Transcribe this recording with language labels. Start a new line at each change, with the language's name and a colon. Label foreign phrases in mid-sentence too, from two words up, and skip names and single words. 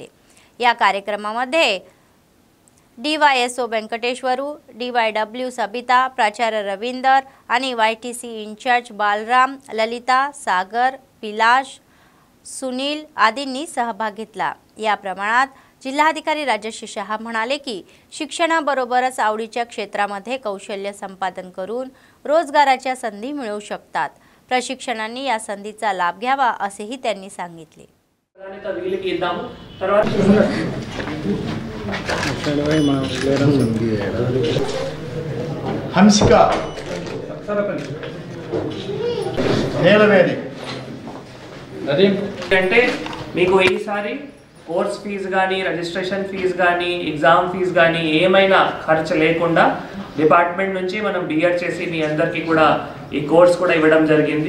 Marathi: या कार्यक्रमामध्ये DYSO वेंकटेश्वरू, DYW सबिता, प्राचार्य रवींदर आणि YTC इन्चार्ज बालराम, ललिता, सागर, पिलाश, सुनील आदींनी सहभाग घेतला। या प्रमाणात जिल्हाधिकारी राजश्री शहा म्हणाले की शिक्षणाबरोबरच आवडीच्या क्षेत्रामध्ये कौशल्य संपादन करून रोजगाराच्या संधी मिळू शकतात। प्रशिक्षणांनी या संधीचा लाभ घ्यावा असेही त्यांनी सांगितले।
Telugu: హంసిక నేలవేది అంటే మీకు ఈసారి
English: course fee
Telugu: కానీ
English: registration fee
Telugu: కానీ
English: exam fee
Telugu: కానీ ఏమైనా ఖర్చు లేకుండా డిపార్ట్మెంట్ నుంచి మనం బిఆర్ చేసి మీ అందరికీ కూడా ఈ కోర్స్ కూడా ఇవ్వడం జరిగింది।